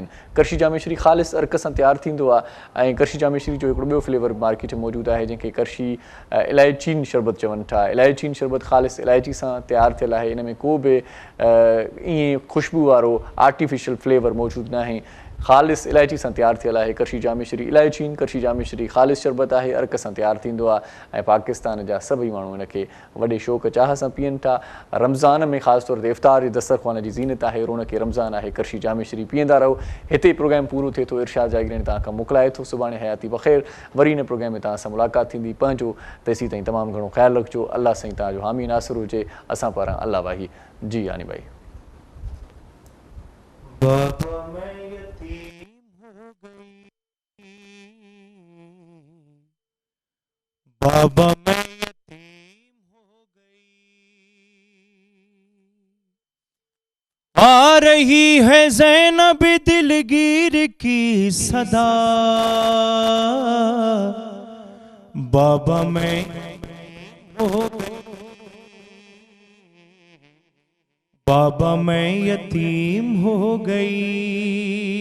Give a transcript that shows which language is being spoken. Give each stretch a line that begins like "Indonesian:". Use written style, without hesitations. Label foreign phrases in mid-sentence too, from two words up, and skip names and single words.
Sindhi: करशी जामेश्री ख़ालिस अर्क सां तयारु थींदो आहे ऐं करशी जामेश्री जो हिकिड़ो ॿियो फ्लेवर मार्केट में मौजूदु आहे, जंहिंखे करशी इलायचीन शरबत चवनि था। इलायचीन शरबत ख़ालिस इलायची सां तयारु थियल आहे। इन में को बि ईअं ख़ुशबू वारो आर्टिफिशियल फ्लेवर मौजूदु न आहे, ख़ालिस इलायची सां तयारु थियल आहे। करशी जामेश्री इलायचीन करशी जामेश्री ख़ालिस शरबत आहे, अर्क सां तयारु थींदो आहे ऐं पाकिस्तान जा सभई माण्हू इनखे वॾे शौक़ चाह सां पीअनि था। रमज़ान में ख़ासि तौर ते इफ़्तार जे दस्तरख़्वान जी ज़ीनत आहे, रौनक रमज़ान आहे। करशी जामेश्री पीअंदा रहो। हिते प्रोग्राम पूरो थिए थो। इरशाद जागीरणी तव्हां खां मोकिलाए थो। सुभाणे हयाती बख़ैर, वरी हिन प्रोग्राम में तव्हां सां मुलाक़ात थींदी। पंहिंजो तेसीं ताईं तमामु घणो ख़्यालु रखिजो। अल्लाह साईं तव्हांजो हामी नासिर हुजे। असां पारां अल्लाह वाही। जी यानी भाई
Urdu: بابا میں یتیم ہو گئی, آ رہی ہے زینب دلگیر کی صدا، بابا میں ہو گئی، بابا میں یتیم ہو گئی.